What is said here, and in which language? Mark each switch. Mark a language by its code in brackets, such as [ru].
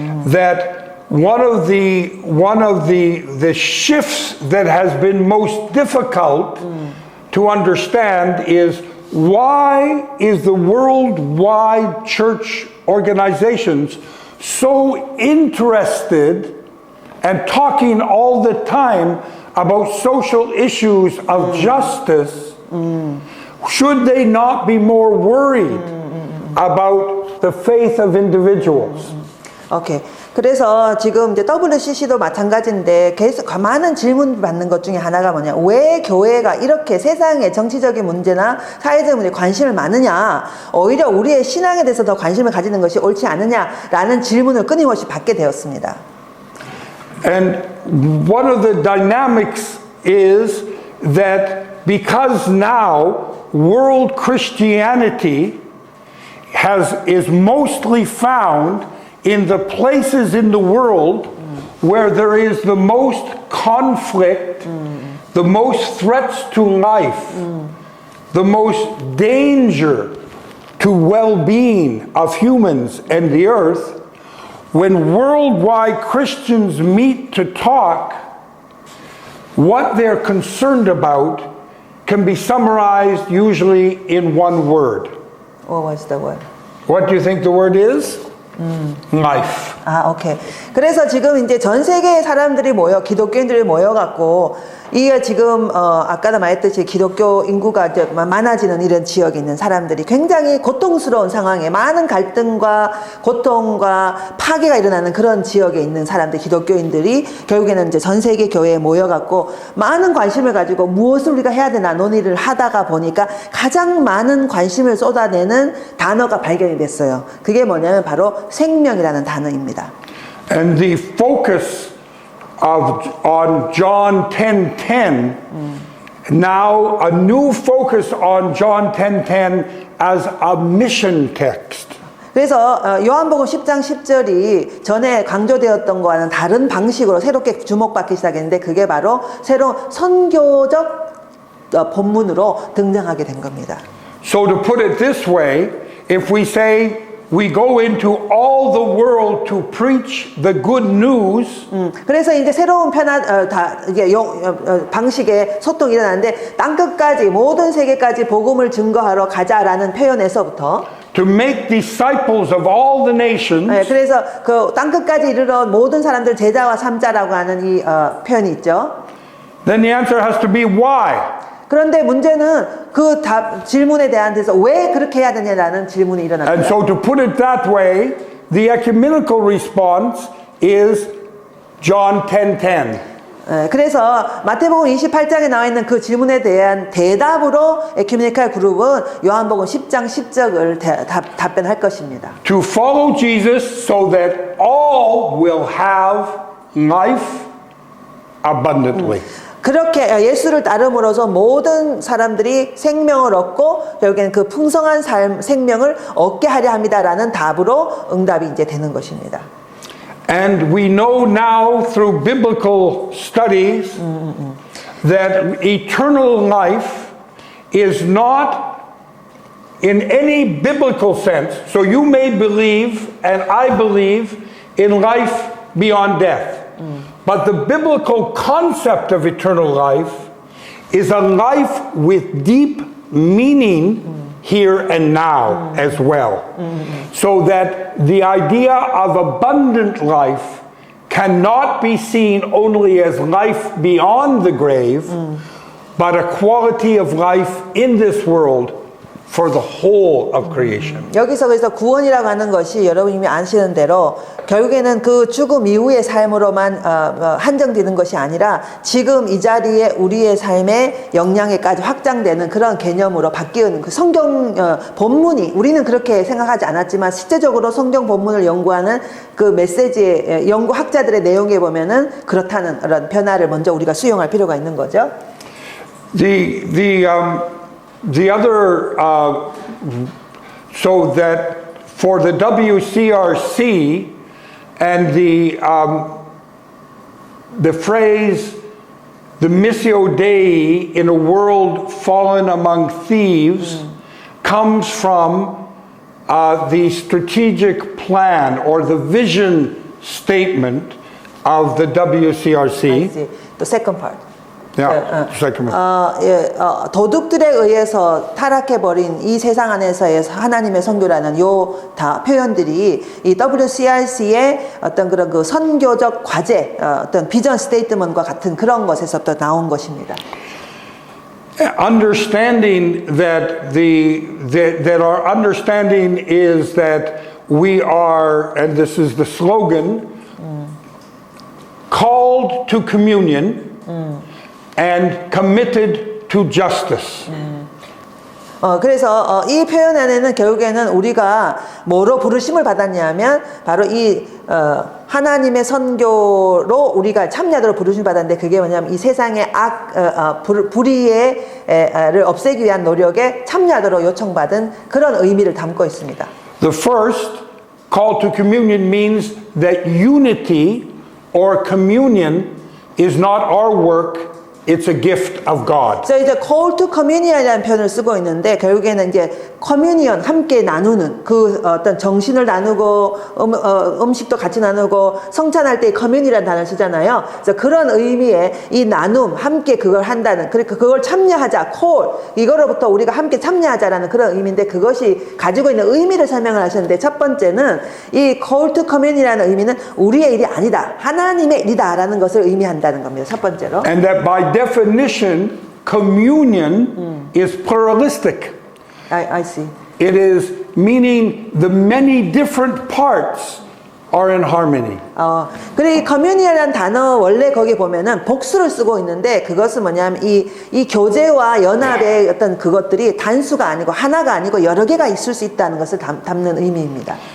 [en] That one of the shifts that has been most difficult to understand is why is the worldwide church organizations so interested and talking all the time about social issues of justice? Should they not be more worried about the faith of individuals? [ko] 오케이. 그래서 지금 이제 WCC도 마찬가지인데 계속 많은 질문 받는 것 중에 하나가 뭐냐. 왜 교회가 이렇게 세상의 정치적인 문제나 사회적 문제에 관심을 많으냐. 오히려 우리의 신앙에 대해서 더 관심을 가지는 것이 옳지 않느냐라는 질문을 끊임없이 받게 되었습니다. [en] And one of the dynamics is that because now world Christianity is mostly found in the places in the world where there is the most conflict, the most threats to life, the most danger to well-being of humans and the earth, when worldwide Christians meet to talk, what they're concerned about can be summarized usually in one word. What was the word? What do you think the word is? Life. [ko] 오케이. 그래서 지금 이제 전 세계의 사람들이 기독교인들이 모여갖고, 이게 지금, 아까도 말했듯이 기독교 인구가 이제 많아지는 이런 지역에 있는 사람들이 굉장히 고통스러운 상황에 많은 갈등과 고통과 파괴가 일어나는 그런 지역에 있는 사람들, 기독교인들이 결국에는 이제 전 세계 교회에 모여갖고 많은 관심을 가지고 무엇을 우리가 해야 되나 논의를 하다가 보니까 가장 많은 관심을 쏟아내는 단어가 발견이 됐어요. 그게 뭐냐면 바로 생명이라는 단어입니다. [en] And the focus on John 10:10, now a new focus on John 10:10 as a mission text. [ko] 그래서 요한복음 10장 10절이 전에 강조되었던 거와는 다른 방식으로 새롭게 주목받기 시작했는데 그게 바로 새로운 선교적 본문으로 등장하게 된 겁니다. [en] So to put it this way, if we say we go into all the world to preach the good news. [ko] 그래서 이제 새로운 이게 방식의 소통이 일어나는데 땅 끝까지 모든 세계까지 복음을 증거하러 가자라는 표현에서부터 [en] To make disciples of all the nations. [ko] 네, 그래서 그 땅 끝까지 이르러 모든 사람들 제자와 삼자라고 하는 이 표현이 있죠. [en] Then the answer has to be why. [ko] 그런데 문제는 그 질문에 대한 데서 왜 그렇게 해야 되냐라는 질문이 [en] And [ko] 일어납니다. [en] so to put it that way, the ecumenical response is John 10:10. [ko] 그래서 마태복음 28장에 나와 있는 그 질문에 대한 대답으로 에큐메니칼 그룹은 요한복음 10장 10절을 답변할 것입니다. [en] To follow Jesus so that all will have life abundantly. [ko] 그렇게 예수를 따름으로써 모든 사람들이 생명을 얻고 결국에는 그 풍성한 생명을 얻게 하려 합니다라는 답으로 응답이 이제 되는 것입니다. [en] And we know now through biblical studies that eternal life is not in any biblical sense. So you may believe, and I believe, in life beyond death. But the biblical concept of eternal life is a life with deep meaning here and now as well. So that the idea of abundant life cannot be seen only as life beyond the grave, but a quality of life in this world for the whole of creation. [ko] 여기서 그래서 구원이라고 하는 것이 여러분 이미 아시는 대로 결국에는 그 죽음 이후의 삶으로만 한정되는 것이 아니라 지금 이 자리에 우리의 삶의 역량에까지 확장되는 그런 개념으로 바뀌는 그 성경 본문이 우리는 그렇게 생각하지 않았지만 실제적으로 성경 본문을 연구하는 그 메시지의 연구학자들의 내용에 보면은 그렇다는 그런 변화를 먼저 우리가 수용할 필요가 있는 거죠. [en] The other, so that for the WCRC and the phrase, the Missio Dei in a world fallen among thieves, comes from the strategic plan or the vision statement of the WCRC. The second part. Yeah, second one. [ko] 도둑들에 의해서 타락해버린 이 세상 안에서의 하나님의 선교라는 요 다 표현들이 이 WCRC의 어떤 그런 그 선교적 과제, 어떤 비전 스테이트먼트과 같은 그런 것에서부터 나온 것입니다. [en] Understanding that that our understanding is that we are, and this is the slogan, called to communion. And committed to justice. [ko] 그래서 이 표현 안에는 결국에는 우리가 뭐로 부르심을 받았냐면 바로 이 하나님의 선교로 우리가 참여하도록 부르심을 받았는데 그게 뭐냐면 이 세상의 불의를 없애기 위한 노력에 참여하도록 요청받은 그런 의미를 담고 있습니다. [en] The first call to communion means that unity or communion is not our work. It's a gift of God. [ko] 그래서 이제 [en] call to communion [ko] 이라는 표현을 쓰고 있는데 결국에는 이제 커뮤니언 함께 나누는 그 어떤 정신을 나누고 음식도 같이 나누고 성찬할 때 커뮤니라는 단어를 쓰잖아요. 그래서 그런 의미의 이 나눔 함께 그걸 한다는 그러니까 그걸 참여하자 [en] call [ko] 이거로부터 우리가 함께 참여하자라는 그런 의미인데 그것이 가지고 있는 의미를 설명을 하셨는데 첫 번째는 이 [en] call to commun [ko] 이라는 의미는 우리의 일이 아니다 하나님의 일이다라는 것을 의미한다는 겁니다. 첫 번째로. [en] And that by definition, communion is pluralistic. I see. It is meaning the many different parts are in harmony. [ko] 그리고 이 커뮤니언이라는 단어 원래 거기 보면은 복수를 쓰고 있는데 그것은 뭐냐면 이 교제와 연합의 어떤 그것들이 단수가 아니고 하나가 아니고 여러 개가 있을 수 있다는 것을 담는 의미입니다.